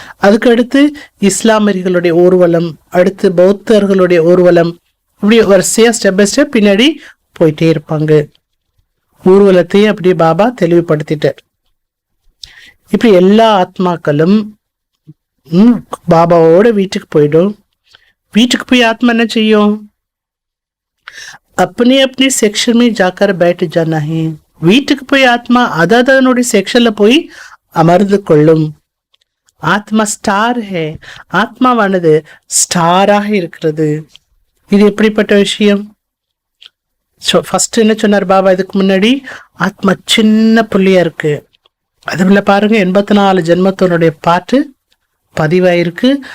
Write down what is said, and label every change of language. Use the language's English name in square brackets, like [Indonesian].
[Tamil] அதுக்கு அடுத்து இஸ்லாமியர்களுடைய ஊர்வலம், அடுத்து பௌத்தர்களுடைய ஊர்வலம், இப்படி வரிசையா ஸ்டெப் பை ஸ்டெப் பின்னாடி போயிட்டே இருப்பாங்க. ஊர்வலத்தையும் அப்படி பாபா தெளிவுபடுத்திட்டார். இப்படி எல்லா ஆத்மாக்களும் பாபாவோட வீட்டுக்கு போயிடும். வீட்டுக்கு போய் ஆத்மா என்ன செய்யும்? [Hindi] अपने अपने सेक्शन में जाकर बैठ जाना है. [Tamil] வீட்டுக்கு போய் ஆத்மா அதனுடைய செக்ஷன்ல போய் அமர்ந்து கொள்ளும். [Hindi] ஆத்மா ஸ்டார் ஹே, [Tamil] ஆத்மாவானது ஸ்டாராக இருக்கிறது. இது எப்படிப்பட்ட விஷயம்? ஃபர்ஸ்ட் என்ன சொன்னார் பாபா இதுக்கு முன்னாடி? ஆத்மா சின்ன புள்ளியா இருக்கு. அதுல பாருங்க 84 ஜென்மத்தினுடைய பாட்டு பதிவாயிருக்கு.